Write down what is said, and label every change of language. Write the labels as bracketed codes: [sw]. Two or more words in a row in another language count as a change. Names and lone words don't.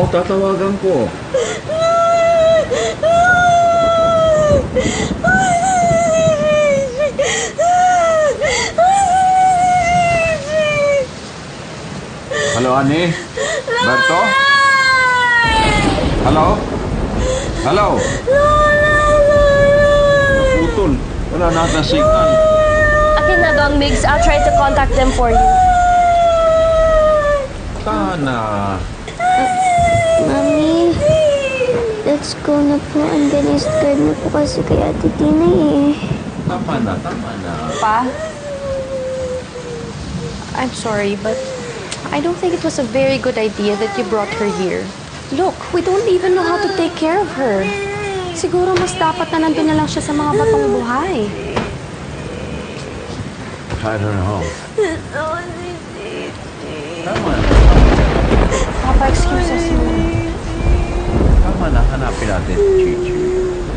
[tl] Tatawagan ko. Halo, Ani? Berto? Halo? Halo? Naputol. Wala nata signal. Akin na, Don Mix. [en] I'll try to contact them for you. [tl] Tana. Mami, [en] let's go [tl] na po. Ang galing scared na po kasi kay Ate Tinay eh. Tama na. Pa? [en] I'm sorry, but I don't think it was a very good idea that you brought her here. Look, we don't even know how to take care of her. [tl] Siguro mas dapat na nandun na lang siya sa mga batong buhay. [en] I don't know. [tl] Gusto ko si Gigi. Tama na. Papa, [en] excuse us [tl] mo. Tama na. Hanapin natin, Gigi.